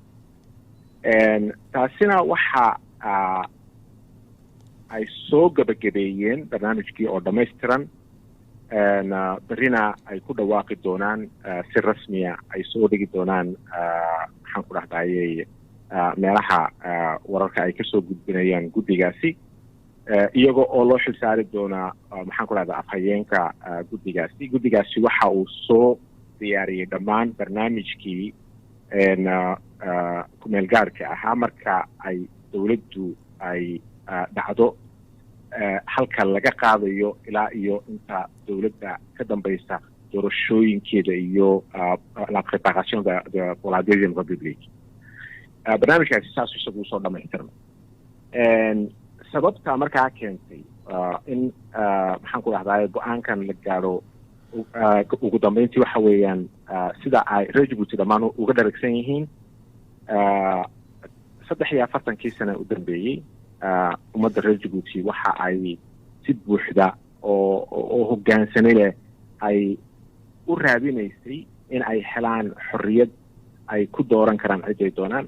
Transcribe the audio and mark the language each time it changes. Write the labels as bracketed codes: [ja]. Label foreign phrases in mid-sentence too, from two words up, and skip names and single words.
[so] taasina waxa ay soo gabagabeeyeen barnaamijkii oo dhammaystiran berrina ay ku dhawaaqi doonaan si rasmiya ay soo dhigi doonaan maxaan ku dhahdayay meelaha wararka ay kasoo gudbinayaan guddigaasi iyagoo oo loo xilsaari doonaa maxaan ku dhahdaa afhayeenka guddigaasi waxa uu soo diyaariyey dhammaan barnaamijkii kumeel gaarka ahaa marka ay dowladdu ay dhacdo halka laga qaadayo ilaa iyo inta dowladda ka dambaysa doorashooyinkeeda iyo [fr] la préparation pour la deuxième république. [so] barnaamijkaasi saas isagu soo dhammaystirmay. sababta markaa keentay in maxaan ku dhahdaa go-aankan la gaadho ugu dambeyntii waxa weeyaan sida ay reer Djibouti dhammaan uga dharagsan yihiin 43 sano u dambeeyey ummadda reer Djibouti waxa ay si buuxda oo hoggaansanay leh ay u raadinaysay in ay helaan xorriyad ay ku dooran karaan cid ay doonaan.